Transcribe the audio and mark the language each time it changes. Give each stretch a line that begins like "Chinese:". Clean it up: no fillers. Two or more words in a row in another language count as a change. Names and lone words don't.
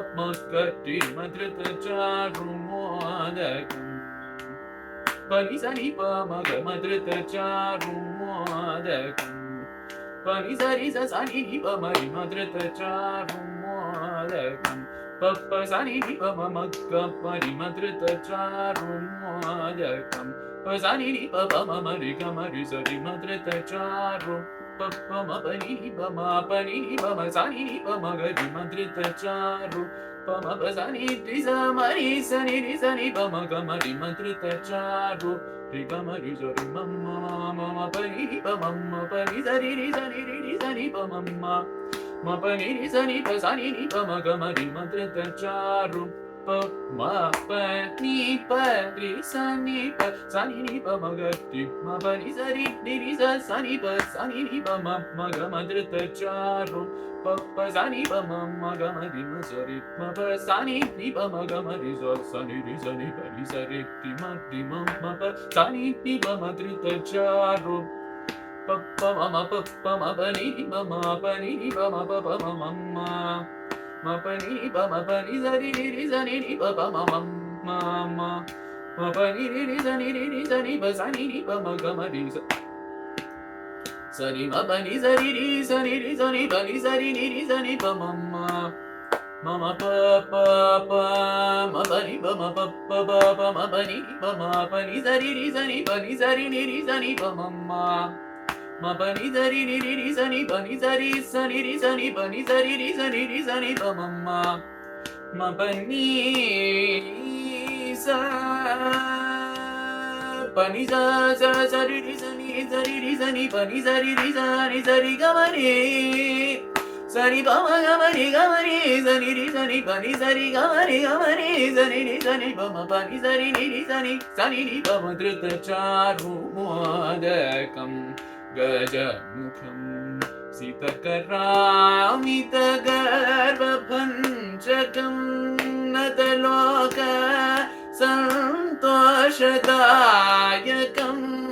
Sanskrit: मोत्कट्टि मधृतचारुमोदकम् पनि सनि पमग मधृतचारुमोदकम् पनि सरि सनि पमरि मधृतचारुमोदकम् पप्प सनि पमग परि मधृतचारुमोदकम् पसनि पमरि गमरि सरि मधृतचारु पप्प मपनि पमापनि पम सनि पमगरि मधृतचारु पम पसनि त्रिसमरि सनि सनि पमगमरि मधृतचारु रिगमरि सरि मम्म मम पनि पमम्म पनि सरि सनि सनि पमम्म मपनि सनि पसनि पमगमरि मधृतचारु प म प नि प रि सनि प सनि प मगति म प नि सरि नि स सनि प म ग मधृतचारु प प सनि प म ग म रि म सरि म प सनि नि प म ग म रि स सनि रि सनि प नि सरि ति म प सनि नि प मधृतचारु प प म प म प नि म प नि प म प म म म पनि प म पनि सरि रि सनि नि प म म म पनि रि सनि प सनि नि प म ग म रि सनि म पनि सरि रि सनि पनि सरि नि सनि प म म प प प म पनि प म प प प म पनि प म पनि सरि रि सनि पनि सरि नि सनि प म म पनि सरि नि सनि पनि सरि सनि रि सनि पनि सरि रि सनि प म म पनि स पनि स सरि रि सनि पनि सरि रि सरि ग म रि सनि प म ग म रि सनि रि सनि पनि सरि ग म रि सनि रि सनि प म पनि सरि नि सनि नि प म धृतचारुमोदकम् गजमुखम् सितकरामितगर्वभञ्जकम् नतलोक सन्तोषदायकम्